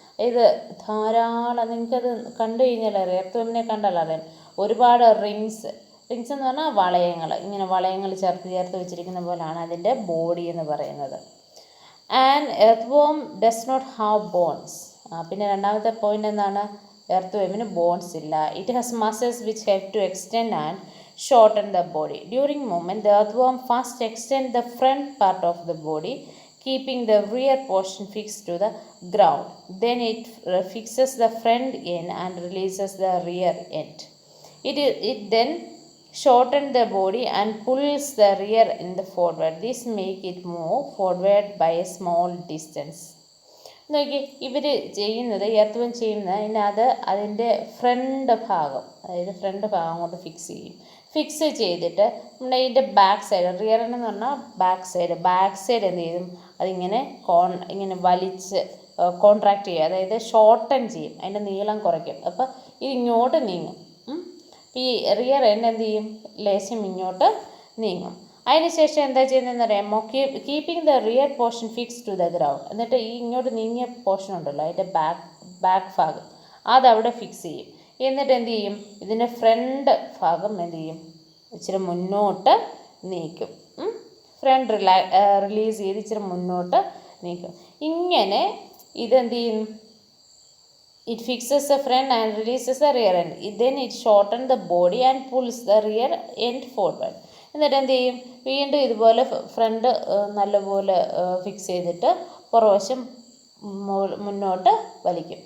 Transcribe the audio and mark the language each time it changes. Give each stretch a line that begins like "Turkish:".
Malayalam: ഇത് ധാരാളം, നിങ്ങൾക്കത് കണ്ടു കഴിഞ്ഞാൽ അറിയാം, എർത്ത് വേമിനെ കണ്ടാൽ അറിയാം, ഒരുപാട് റിങ്സ് എന്ന് പറഞ്ഞാൽ വളയങ്ങൾ, ഇങ്ങനെ വളയങ്ങൾ ചേർത്ത് വെച്ചിരിക്കുന്ന പോലെയാണ് അതിൻ്റെ ബോഡി എന്ന് പറയുന്നത്.
English: And earthworm does not have bones.
Malayalam: പിന്നെ രണ്ടാമത്തെ പോയിന്റ് എന്താണ്? എർത്ത് വേമിന് ബോൺസ് ഇല്ല.
English: It has muscles which help to extend and shorten the body. During movement, the earthworm first extends the front part of the body, keeping the rear portion fixed to the ground. Then it fixes the front end and releases the rear end. It then shortens the body and pulls the rear end forward. This makes it move forward by a small distance.
Malayalam: നോക്കി, ഇവർ ചെയ്യുന്നത്, earth വേം ചെയ്യുന്നത് അതിൻ്റെ front ഭാഗം, അതായത് front ഭാഗം അങ്ങോട്ട് ഫിക്സ് ചെയ്തിട്ട് നമ്മുടെ ഇതിൻ്റെ ബാക്ക് സൈഡ്, റിയർ എന്ന് പറഞ്ഞാൽ ബാക്ക് സൈഡ് എന്ത് ചെയ്യും? അതിങ്ങനെ ഇങ്ങനെ വലിച്ച് കോൺട്രാക്റ്റ് ചെയ്യും, അതായത് ഷോർട്ടൻ ചെയ്യും, അതിൻ്റെ നീളം കുറയ്ക്കും. അപ്പോൾ ഇത് ഇങ്ങോട്ട് നീങ്ങും. ഈ റിയർ എൻഡ് എന്ത് ചെയ്യും? ലേശം ഇങ്ങോട്ട് നീങ്ങും. അതിനുശേഷം എന്താ ചെയ്യുന്നതെന്ന് അറിയാമോ?
English: Keeping the rear portion fix to the ground.
Malayalam: എന്നിട്ട് ഈ ഇങ്ങോട്ട് നീങ്ങിയ പോർഷൻ ഉണ്ടല്ലോ, അതിൻ്റെ ബാക്ക് ഭാഗം അതവിടെ ഫിക്സ് ചെയ്യും. എന്നിട്ട് എന്ത് ചെയ്യും? ഇതിൻ്റെ ഫ്രണ്ട് ഭാഗം എന്ത് ചെയ്യും? ഇച്ചിരി മുന്നോട്ട് നീക്കും. ഫ്രണ്ട് റിലീസ് ചെയ്ത് ഇച്ചിരി മുന്നോട്ട് നീക്കും. ഇങ്ങനെ ഇതെന്ത് ചെയ്യും?
English: It fixes the front and releases the rear end. Then it shortens the body and pulls the rear end forward.
Malayalam: എന്നിട്ട് എന്ത് ചെയ്യും? വീണ്ടും ഇതുപോലെ ഫ്രണ്ട് നല്ലപോലെ ഫിക്സ് ചെയ്തിട്ട് പുറവശം മുന്നോട്ട് വലിക്കും.